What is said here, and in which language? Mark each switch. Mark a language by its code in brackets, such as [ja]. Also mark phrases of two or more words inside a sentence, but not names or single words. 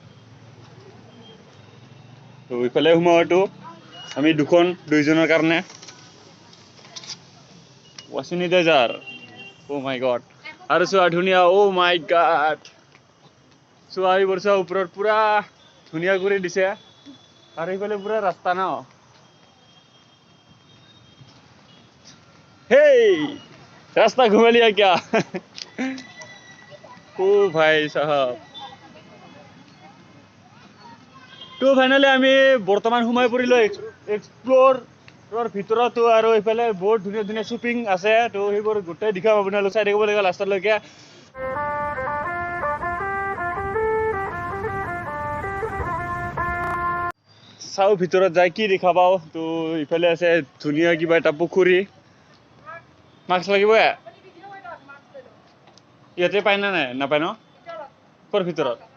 [as] তো ইফালে সোমোৱাটো আমি দুইজনৰ কাৰণে ৱাচিনিটাইজাৰ [en] oh my God [as] আৰু চোৱা ধুনীয়া [en] oh my God [as] চোৱা এইবোৰ চোৱা ওপৰত পুৰা ধুনীয়া কৰি দিছে আৰু এইফালে পুৰা ৰাস্তা ন হেই [hi] रास्ता घुमा लिया क्या ओ भाई साहब तो फाइनली [as] আমি বৰ্তমান সোমাই পৰিলো এক্সপ্লোৰৰ ভিতৰতো আৰু এইফালে বহুত ধুনীয়া ধুনীয়া শ্বপিং আছে তো সেইবোৰ গোটেই দেখাম আপোনালোকে চাই থাকিব লাগে লাষ্টলৈকে চাও ভিতৰত যাই কি দেখা পাও তো ইফালে আছে ধুনীয়া কিবা এটা পুখুৰী মাস্ক লাগিব ইয়াতে পাই না নাই নাপায় ন ক'ৰ ভিতৰত